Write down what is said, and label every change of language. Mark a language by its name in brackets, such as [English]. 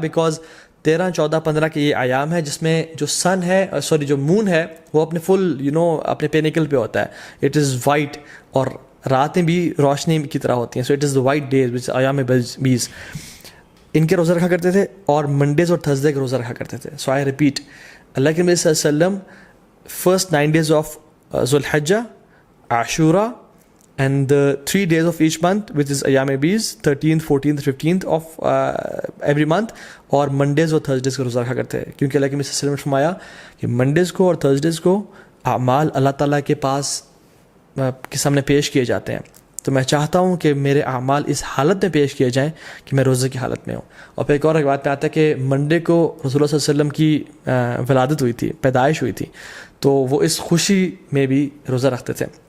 [Urdu] because 13، 14، 15 کے یہ ایام ہے جس میں جو سن ہے جو مون ہے وہ اپنے فل اپنے پینیکل پہ ہوتا ہے. [English] it is white [Urdu] اور راتیں بھی روشنی کی طرح ہوتی ہیں. [English] So it is the white days which ایام بیز. [Urdu] ان کے روزہ رکھا کرتے تھے اور منڈیز اور تھرسڈے کے روزہ رکھا کرتے تھے. [English] so I repeat, [Urdu] اللہ کے نبی صلی اللہ علیہ وسلم [English] first 9 days of Zulhijjah, Ashura, and the 3 days of each month, which is Ayyam Beez, 13th, 14th, 15th of every month, [Urdu] اور منڈیز اور تھرسڈیز کا روزہ رکھا کرتے ہیں. کیونکہ اللہ کے نبی صلی اللہ علیہ وسلم نے فرمایا کہ منڈیز کو اور تھرسڈیز کو اعمال اللہ تعالیٰ کے پاس کے سامنے پیش کیے جاتے ہیں. تو میں چاہتا ہوں کہ میرے اعمال اس حالت میں پیش کیے جائیں کہ میں روزے کی حالت میں ہوں. اور پھر ایک اور روایت میں آتا ہے کہ منڈے کو رسول اللہ صلی اللہ علیہ وسلم کی ولادت ہوئی تھی، پیدائش ہوئی تھی، تو وہ اس خوشی میں بھی روزہ رکھتے تھے.